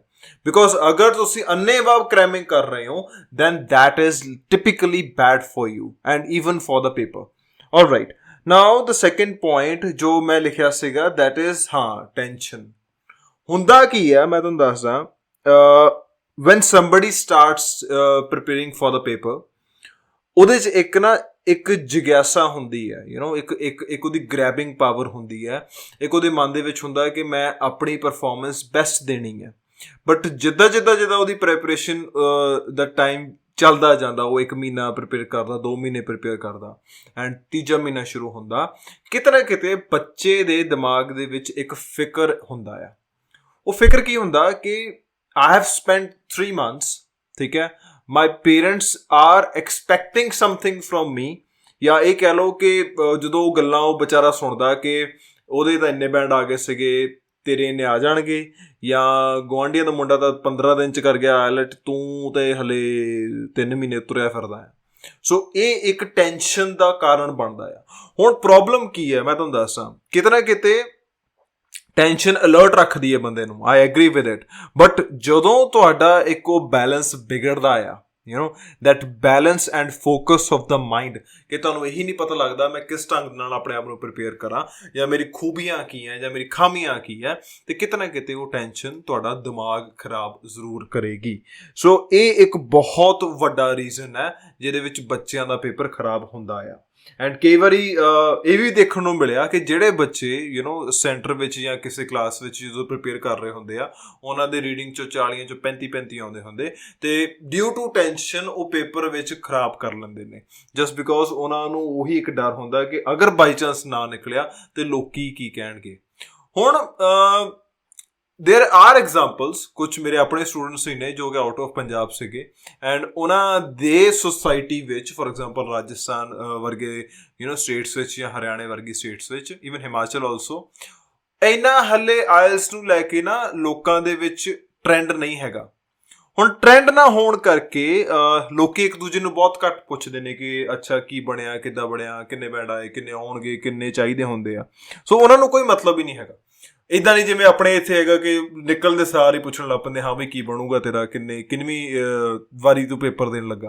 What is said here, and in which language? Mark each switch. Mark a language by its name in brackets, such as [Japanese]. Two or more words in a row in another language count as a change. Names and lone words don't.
[English] because [Punjabi] ਅਗਰ ਤੁਸੀਂ ਅੰਨੇਵਾਹ ਕ੍ਰੈਮਿੰਗ ਕਰ ਰਹੇ ਹੋ [English] then that is typically bad for you and even for the paper. Alright, now the second point [Punjabi] ਜੋ ਮੈਂ ਲਿਖਿਆ ਸੀਗਾ [English] that is tension. [Punjabi] ਹੁੰਦਾ ਕੀ ਹੈ, ਮੈਂ ਤੁਹਾਨੂੰ ਦੱਸਦਾ, [English] when somebody starts preparing for the paper, [Punjabi] ਉਹਦੇ 'ਚ ਇੱਕ ਜਿਗਿਆਸਾ ਹੁੰਦੀ ਹੈ, ਇੱਕ ਉਹਦੀ [English] grabbing power [Punjabi] ਹੁੰਦੀ ਹੈ, ਇੱਕ ਉਹਦੇ ਮਨ ਦੇ ਵਿੱਚ ਹੁੰਦਾ ਕਿ ਮੈਂ ਆਪਣੀ [English] performance best [Punjabi] ਦੇਣੀ ਹੈ। ਬਟ ਜਿੱਦਾਂ ਉਹਦੀ ਪ੍ਰੈਪਰੇਸ਼ਨ ਦਾ ਟਾਈਮ ਚੱਲਦਾ ਜਾਂਦਾ, ਉਹ 1 ਮਹੀਨਾ ਪ੍ਰੀਪੇਅਰ ਕਰਦਾ, 2 ਮਹੀਨੇ ਪ੍ਰੀਪੇਅਰ ਕਰਦਾ, ਐਂਡ ਤੀਜਾ ਮਹੀਨਾ ਸ਼ੁਰੂ ਹੁੰਦਾ, ਕਿਤੇ ਨਾ ਕਿਤੇ ਬੱਚੇ ਦੇ ਦਿਮਾਗ ਦੇ ਵਿੱਚ ਇੱਕ ਫਿਕਰ ਹੁੰਦਾ ਆ। ਉਹ ਫਿਕਰ ਕੀ ਹੁੰਦਾ ਕਿ [English] I have spent 3 months, [Punjabi] ਠੀਕ ਹੈ, [English] my parents are expecting something from me, [Punjabi] ਜਾਂ ਇਹ ਕਹਿ ਲਓ ਕਿ ਜਦੋਂ ਉਹ ਗੱਲਾਂ ਉਹ ਵਿਚਾਰਾ ਸੁਣਦਾ ਕਿ ਉਹਦੇ ਤਾਂ ਇੰਨੇ ਬੈਂਡ ਆ ਗਏ ਸੀਗੇ, ਤੇਰੇ ਇੰਨੇ ਆ ਜਾਣਗੇ, ਜਾਂ ਗੁਆਂਢੀਆਂ ਦਾ ਮੁੰਡਾ ਤਾਂ 15 ਦਿਨ 'ਚ ਕਰ ਗਿਆ ਆਇਲਟ, ਤੂੰ ਤਾਂ ਹਲੇ 3 ਮਹੀਨੇ ਤੁਰਿਆ ਫਿਰਦਾ ਹੈ। ਸੋ ਇਹ ਇੱਕ ਟੈਨਸ਼ਨ ਦਾ ਕਾਰਨ ਬਣਦਾ ਆ। ਹੁਣ ਪ੍ਰੋਬਲਮ ਕੀ ਹੈ, ਮੈਂ ਤੁਹਾਨੂੰ ਦੱਸਾਂ, ਕਿਤੇ ਨਾ ਕਿਤੇ [English] tension alert [Punjabi] ਰੱਖਦੀ ਹੈ ਬੰਦੇ ਨੂੰ, [English] I agree with it, [Punjabi] ਬਟ ਜਦੋਂ ਤੁਹਾਡਾ ਇੱਕ ਉਹ ਬੈਲੈਂਸ ਵਿਗੜਦਾ ਆ, [English] that balance and focus of the mind [Punjabi] ਕਿ ਤੁਹਾਨੂੰ ਇਹੀ ਨਹੀਂ ਪਤਾ ਲੱਗਦਾ ਮੈਂ ਕਿਸ ਢੰਗ ਨਾਲ ਆਪਣੇ ਆਪ ਨੂੰ ਪ੍ਰਿਪੇਅਰ ਕਰਾਂ ਜਾਂ ਮੇਰੀ ਖੂਬੀਆਂ ਕੀ ਹੈ ਜਾਂ ਮੇਰੀ ਖਾਮੀਆਂ ਕੀ ਹੈ, ਤੇ ਕਿਤੇ ਨਾ ਕਿਤੇ ਉਹ ਟੈਨਸ਼ਨ ਤੁਹਾਡਾ ਦਿਮਾਗ ਖਰਾਬ ਜ਼ਰੂਰ ਕਰੇਗੀ। ਸੋ ਇਹ ਇੱਕ ਬਹੁਤ ਵੱਡਾ ਰੀਜ਼ਨ ਹੈ ਜਿਹਦੇ ਵਿੱਚ ਬੱਚਿਆਂ ਦਾ ਪੇਪਰ ਖਰਾਬ ਹੁੰਦਾ ਆ। ਐਂਡ ਕਈ ਵਾਰੀ ਇਹ ਵੀ ਦੇਖਣ ਨੂੰ ਮਿਲਿਆ ਕਿ ਜਿਹੜੇ ਬੱਚੇ ਸੈਂਟਰ ਵਿੱਚ ਜਾਂ ਕਿਸੇ ਕਲਾਸ ਵਿੱਚ ਜਦੋਂ ਪ੍ਰਿਪੇਅਰ ਕਰ ਰਹੇ ਹੁੰਦੇ ਆ, ਉਹਨਾਂ ਦੇ ਰੀਡਿੰਗ 'ਚੋਂ 40 'ਚੋਂ 35 ਆਉਂਦੇ ਹੁੰਦੇ, ਤੇ [English] due to tension [Punjabi] ਉਹ ਪੇਪਰ ਵਿੱਚ ਖਰਾਬ ਕਰ ਲੈਂਦੇ ਨੇ, [English] just because [Punjabi] ਉਹਨਾਂ ਨੂੰ ਉਹੀ ਇੱਕ ਡਰ ਹੁੰਦਾ ਕਿ ਅਗਰ [English] by chance [Punjabi] ਨਾ ਨਿਕਲਿਆ ਤੇ ਲੋਕੀ ਕੀ ਕਹਿਣਗੇ। ਹੁਣ [English] there are examples, [Punjabi] ਕੁਛ ਮੇਰੇ ਆਪਣੇ ਸਟੂਡੈਂਟਸ ਹੀ ਨੇ ਜੋ ਕਿ [English] out of [Punjabi] ਪੰਜਾਬ ਸੀਗੇ, ਐਂਡ ਉਨ੍ਹਾਂਨੇ ਦੇ ਸੋਸਾਇਟੀ ਵਿੱਚ [English] for example [Punjabi] ਰਾਜਸਥਾਨ ਵਰਗੇ ਸਟੇਟਸ ਵਿੱਚ ਯਾ ਹਰਿਆਣੇ ਵਰਗੀ ਸਟੇਟਸ ਵਿੱਚ, ਈਵਨ ਹਿਮਾਚਲ ਔਲਸੋ, ਇੰਨਾ ਹਲੇ ਆਇਲਟਸ ਨੂੰ ਲੈਕੇ ਨਾ ਲੋਕਾਂ ਦੇ ਵਿੱਚ ਟ੍ਰੈਂਡ ਨਹੀਂ ਹੈਗਾ। ਹੁਣ ਟ੍ਰੈਂਡ ਨਾ ਹੋਣ ਕਰਕੇ ਲੋਕੀ ਇੱਕ ਦੂਜੇ ਨੂੰ ਬਹੁਤ ਘੱਟ ਪੁੱਛਦੇ ਨੇ ਕਿ ਅੱਛਾ ਕੀ ਬਣਿਆ, ਕਿੱਦਾਂ ਬਣਿਆ, ਕਿੰਨੇ ਬੈਂਡ ਆਏ, ਕਿੰਨੇ ਆਉਣਗੇ, ਕਿੰਨੇ ਚਾਹੀਦੇ ਹੁੰਦੇ ਆ। ਸੋ ਉਹਨਾਂ ਨੂੰ ਕੋਈ ਮਤਲਬ ਹੀ ਨਹੀਂ ਹੈਗਾ। ਇੱਦਾਂ ਨਹੀਂ ਜਿਵੇਂ ਆਪਣੇ ਇੱਥੇ ਹੈਗਾ ਕਿ ਨਿਕਲਦੇ ਸਾਰ ਹੀ ਪੁੱਛਣ ਲੱਗ ਪੈਂਦੇ, ਹਾਂ ਬਈ ਕੀ ਬਣੂਗਾ ਤੇਰਾ, ਕਿੰਨਵੀਂ ਵਾਰੀ ਤੂੰ ਪੇਪਰ ਦੇਣ ਲੱਗਾ।